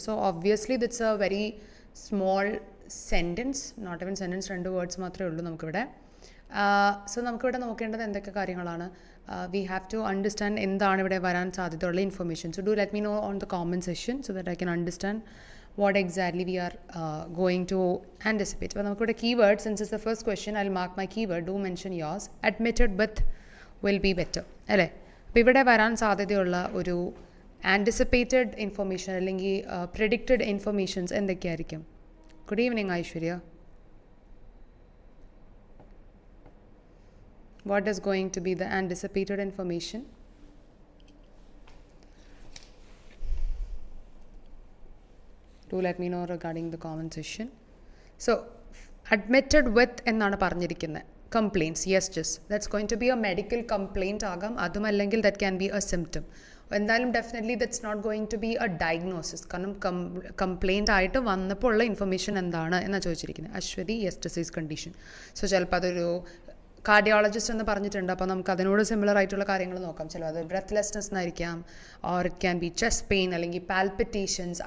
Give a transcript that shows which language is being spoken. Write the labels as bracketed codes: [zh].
[en] so obviously it's a very small sentence, not even sentence, 2 words [ml] മാത്രമേ ഉള്ളൂ നമുക്കിവിടെ. So നമുക്കിവിടെ നോക്കേണ്ടത് എന്തൊക്കെ കാര്യങ്ങളാണ്. [en] we have to understand [ml] എന്താണ് ഇവിടെ വരാൻ സാധ്യതയുള്ള information. [en] So do let me know on the comment section so that I can understand what exactly we are going to anticipate. But [ml] നമുക്കിവിടെ [en] keyword, since it's the first question, I'll mark my keyword. Do mention yours. Admitted with will be better. [ml] അല്ലേ? അപ്പോൾ ഇവിടെ വരാൻ സാധ്യതയുള്ള ഒരു anticipated information അല്ലെങ്കിൽ predicted informations എന്തൊക്കെയായിരിക്കും? [en] Good evening Aishwarya. What is going to be the anticipated information? Do let me know regarding the comment section. So admitted with [ml] എന്നാണ് പറഞ്ഞിരിക്കുന്നത്. [en] Complaints, yes, just that's going to be a medical complaint [ml] ആകാം, അതുമല്ലെങ്കിൽ [en] that can be a symptom. [ml] എന്തായാലും [en] Definitely that's not going to be a diagnosis. [ml] കാരണം complaint ആയിട്ട് വന്നപ്പോൾ ഉള്ള information എന്താണ് എന്നാണ് ചോദിച്ചിരിക്കുന്നത്. Aswathy, yes, disease condition. So ചിലപ്പോൾ അതൊരു കാർഡിയോളജിസ്റ്റ് എന്ന് പറഞ്ഞിട്ടുണ്ട്, അപ്പോൾ നമുക്ക് അതിനോട് സിമിലർ ആയിട്ടുള്ള കാര്യങ്ങൾ നോക്കാം. ചിലപ്പോൾ അത് breathlessness എന്നായിരിക്കാം, [en] or it can be chest pain [ml] അല്ലെങ്കിൽ പാൽപിറ്റേഷൻസ്.